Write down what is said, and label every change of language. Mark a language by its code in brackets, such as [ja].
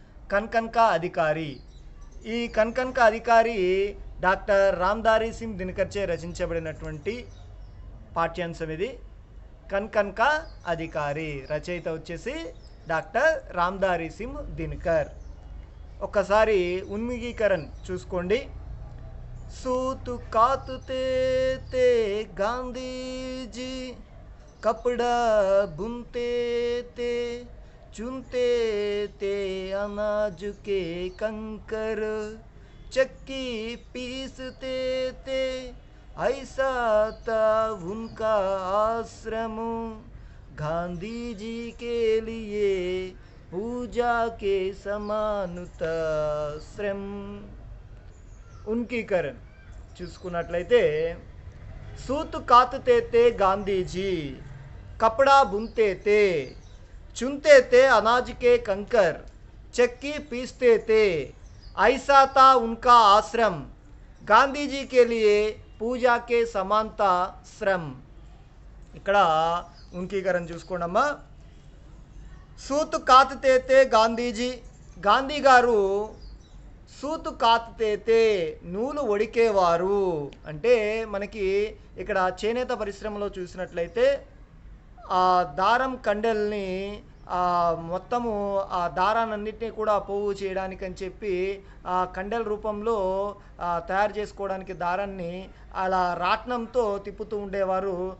[te] కన్కన్కా అధికారి. ఈ కన్కన్కా అధికారి డాక్టర్ రామ్ధారీ సింగ్ దినకర్చే రచించబడినటువంటి పాఠ్యాంశం ఇది. కన్కన్కా అధికారి రచయిత వచ్చేసి డాక్టర్ రామ్ధారీ సింగ్ దినకర్. ఒక్కసారి ఉన్మిగీకరణ చూసుకోండి. [hi] सूत कातते ते गांधी जी, कपड़ा बुनते ते, चुनते ते अनाज के कंकर, चक्की पीसते ते, ऐसा था उनका आश्रम, गांधी जी के लिए पूजा के समानता श्रम. उनकीकरण [te] చూసుకున్నట్లయితే [hi] सूत कातते थे गांधी जी, कपड़ा बुनते थे, चुनते थे अनाज के कंकर, चक्की पीसते थे, ऐसा था उनका आश्रम, गांधी जी के लिए पूजा के समानता श्रम. [te] ఇక్కడ ఉన్కీకరణ చూసుకోండమ్మా. [hi] सूत कातते थे गांधीजी, [te] గాంధీ గారు సూతు కాతతే నూలు వడికేవారు. అంటే మనకి ఇక్కడ చేనేత పరిశ్రమలో చూసినట్లయితే ఆ దారం కండెల్ని మొత్తము ఆ దారాన్నింటినీ కూడా పోగు చేయడానికి అని చెప్పి ఆ కండెల రూపంలో తయారు చేసుకోవడానికి దారాన్ని అలా రాట్నంతో తిప్పుతూ ఉండేవారు.